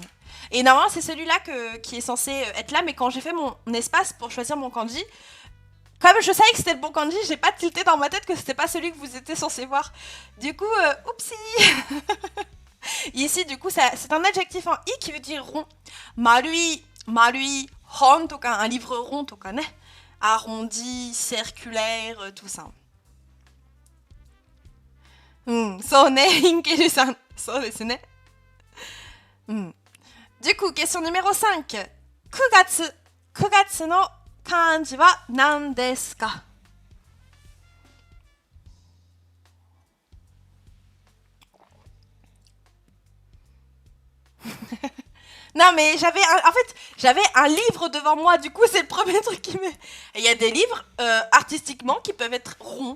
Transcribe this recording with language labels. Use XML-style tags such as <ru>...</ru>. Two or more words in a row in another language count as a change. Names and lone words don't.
<fr>Et normalement, c'est celui-là qui est censé être là, mais quand j'ai fait mon espace pour choisir mon kanji, comme je savais que c'était le bon kanji, j'ai pas tilté dans ma tête que c'était pas celui que vous étiez censé voir. Du coup, oupsie. Ici, du coup, c'est un adjectif en i qui veut dire rond.</fr> <ja>Marui, marui, hon,</ja> <fr>un livre rond, ne? Arrondi, circulaire, tout ça.</fr> <ja>So ne, Hinkeru-san. So desu ne.</ja> <fr>Du coup, question numéro 5.</fr> <ja>Kugatsu. Kugatsu no kanji wa nan desu ka?</ja> <fr>Non, mais j'avais un livre devant moi, du coup, c'est le premier truc qui me... Il y a des livres, artistiquement, qui peuvent être ronds.</fr>